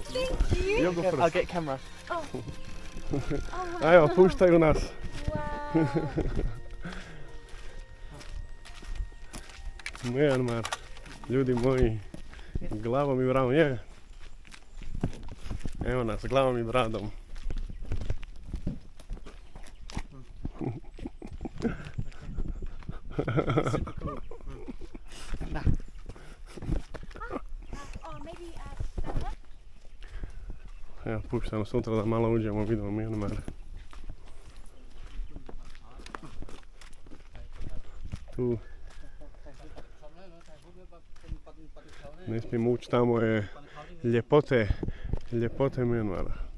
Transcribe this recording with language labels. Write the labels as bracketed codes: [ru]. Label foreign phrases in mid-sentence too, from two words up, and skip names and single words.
[en] Thank you. you go first. I'll get camera. [bs] Evo, puštaju nas. Wow. Mijanmar, ljudi moji, glavom i bradom, je. Evo nas, glavom i bradom. [en] Oh, maybe stand up. [bs] Evo, puštamo sutra da malo uđemo, vidimo Mijanmar. Tu ne smijemo ući, tamo je ljepote Mijanmara.